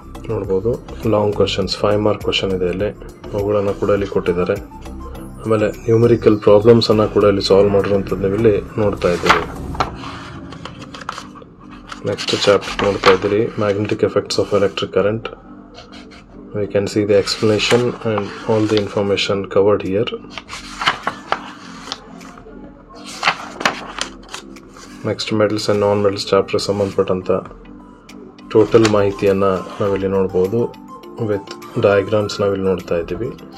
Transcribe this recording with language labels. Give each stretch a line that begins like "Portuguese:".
Kannada: ನೋಡ್ಬೋದು long questions, 5 mark question ಇದೆ ಇಲ್ಲಿ, ಅವುಗಳನ್ನು ಕೂಡ ಇಲ್ಲಿ ಕೊಟ್ಟಿದ್ದಾರೆ. ಆಮೇಲೆ ನ್ಯೂಮರಿಕಲ್ ಪ್ರಾಬ್ಲಮ್ಸನ್ನು ಕೂಡ ಇಲ್ಲಿ ಸಾಲ್ವ್ ಮಾಡಿರುವಂಥದ್ದು ನೀವಿಲ್ಲಿ ನೋಡ್ತಾ ಇದ್ದೀರಿ. ನೆಕ್ಸ್ಟ್ ಚಾಪ್ಟರ್ ನೋಡ್ತಾ ಇದ್ದೀರಿ, magnetic effects of electric current.
English: We can see the explanation and all the information covered here.
Kannada: Next metals and non-metals chapter ಸಂಬಂಧಪಟ್ಟಂತ ಟೋಟಲ್ ಮಾಹಿತಿಯನ್ನು ನಾವಿಲ್ಲಿ ನೋಡ್ಬೋದು. ವಿತ್ ಡಯಾಗ್ರಾಮ್ಸ್ ನಾವಿಲ್ಲಿ ನೋಡ್ತಾ ಇದ್ದೀವಿ.